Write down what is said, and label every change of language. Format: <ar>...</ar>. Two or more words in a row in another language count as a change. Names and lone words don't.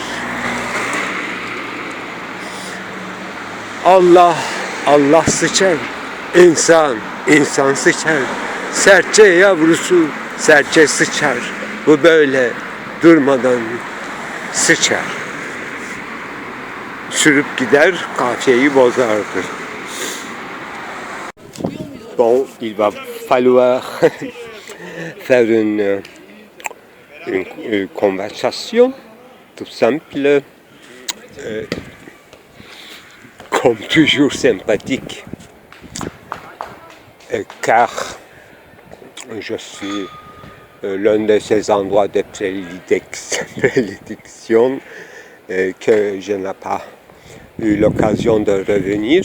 <tr>Allah sıçar. İnsan sıçar. Serçe yavrusu, serçe sıçar. Bu böyle durmadan sıçar. Sürüp gider, kafiyeyi bozardı.</tr> <fr>Bon, il va falloir faire une conversation tout simple, comme toujours sympathique, car je suis l'un de ces endroits de prédilection que je n'ai pas eu l'occasion de revenir.</fr>